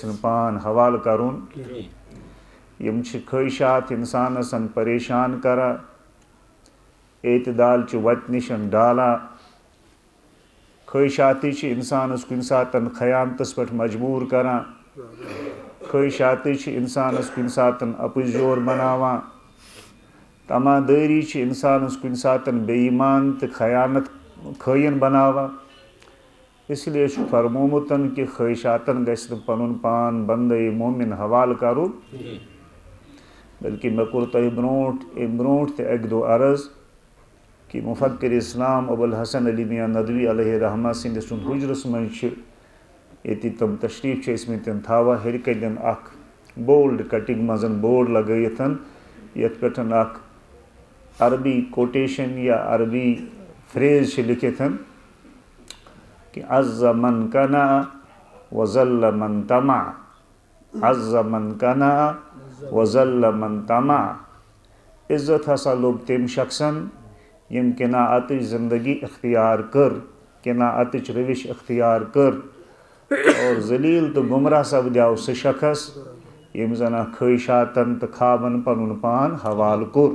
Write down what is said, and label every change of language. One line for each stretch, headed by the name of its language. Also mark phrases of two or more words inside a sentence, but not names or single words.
Kashmiri: نہٕ پان حوالہٕ کرُن یِم چھِ خٲہِشات انسانس پریشان کران اعتدال چہِ وتہِ نِش ڈالان خٲہِشاتٕے چھِ انسانس کُنہِ ساتہٕ خیانتس پٮ۪ٹھ مجبوٗر کران خٲہِشاتٕے چھِ انسانس کُنہِ ساتہٕ اپُزیور بناوان تمادٲری چھِ انسانس کُنہِ ساتہٕ بے ایمان تہٕ خیانت خٲیِن بناوان
Urdu: اس لیے
Kashmiri: چھُ فرمومُت کہ خٲہِشاتن گژھِ نہٕ پنُن پان بندے مومِن حوالہٕ کرُن بلکہ مےٚ کوٚر تۄہہِ برونٛٹھ امہِ برونٛٹھ تہِ اکہِ دۄہ عرض کہ مفکر اسلام ابو الحسن علی میاں ندوی
Arabic: علیہ رحمہ
Kashmiri: سندِ سُنٛد حجرس منٛز ییٚتہِ تِم تشریٖف چھِ ٲسمٕتۍ تھاوان ہیٚرِ کَنٮ۪ن اکھ بولڈ کٹنگ منٛز بورڈ لگٲیِتھ یتھ پٮ۪ٹھ اکھ عربی کوٹیشن یا عربی فریز چھِ لیکھِتھ کہ
Arabic: عز من کنا وذل من طمع،
Kashmiri: عز من کنا وذل من طمع. عزت ہسا لوٚب تٔمۍ شخصن یٔمۍ قناعتٕچ زندگی اختیار کٔر، قناعتٕچ روش اختیار کٔر، اور ذلیل تہٕ گمراہ سپدیو سُہ شخص یٔمۍ زن خٲہشاتن تہٕ خوابن پنُن پان حوالہٕ کوٚر.